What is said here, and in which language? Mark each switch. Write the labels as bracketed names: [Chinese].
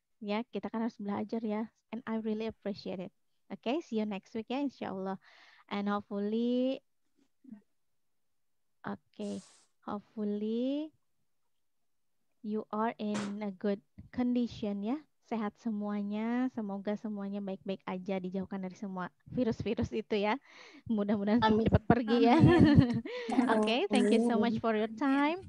[Indonesian] Ya, kita kan harus belajar ya. [English] And I really appreciate it. Okay, see you next week ya, insyaAllah. And hopefully, hopefully you are in a good condition ya. [Indonesian] Sehat semuanya, semoga semuanya baik-baik aja, dijauhkan dari semua virus-virus itu ya. Mudah-mudahan cepat pergi ya. [English] Okay, thank you so much for your time.